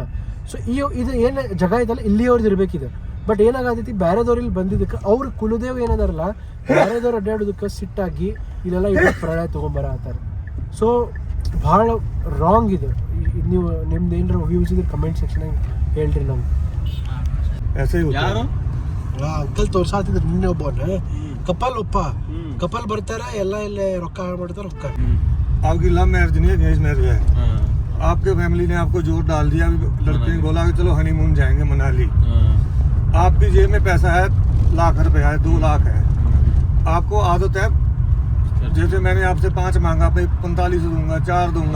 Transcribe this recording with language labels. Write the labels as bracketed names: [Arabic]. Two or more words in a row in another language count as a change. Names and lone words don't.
[Kannada] ಸೊ ಇದು ಏನು ಜಾಗ ಇದಲ್ಲ ಇಲ್ಲಿಯವ್ರದ್ದು ಇರಬೇಕಿದೆ. ಬಟ್ ಏನಾಗತೈತಿ ಬೇರೆದವ್ರು ಇಲ್ಲಿ ಬಂದಿದ್ದಕ್ಕೆ ಅವ್ರ ಕುಲದೇವ್ ಏನದಾರಲ್ಲ ಬೇರೆದವ್ರು ಅಡ್ಡಾಡೋದಕ್ಕೆ ಸಿಟ್ಟಾಗಿ ಇಲ್ಲೆಲ್ಲ ಇಲ್ಲಿ ಪ್ರಳಯ ತೊಗೊಂಬರತ್ತಾರೆ. ಸೊ ಭಾಳ ರಾಂಗ್ ಇದು. ನೀವು ನಿಮ್ದು ಏನಾರ ವ್ಯೂಸ್ ಇದ್ರೆ ಕಮೆಂಟ್ ಸೆಕ್ಷನಾಗ ಹೇಳ್ರಿ ನಮ್ಗೆ. ಅಂಕಲ್ ತೋರ್ಸಾತಿದ್ರು ನಿನ್ನೆ ಒಬ್ಬನ ಕಪಲ್ ಬರ್ತಾರ ಎಲ್ಲ ಇಲ್ಲೇ ರೊಕ್ಕ ಮಾಡ್ತಾರ ರೊಕ್ಕ. [Hindi] आपकी [English] love marriage [Hindi] नहीं है, [English] arrange marriage [Hindi] है. आपके फैमिली ने आपको जोर डाल दिया, लड़के ने बोला कि चलो हनीमून जाएंगे मनाली. आपकी जेब में पैसा है लाख रुपए है, 2 लाख है. आपको आदत है जैसे मैंने आपसे 5 मांगा, भाई 45 दूंगा, 4 दूंगा.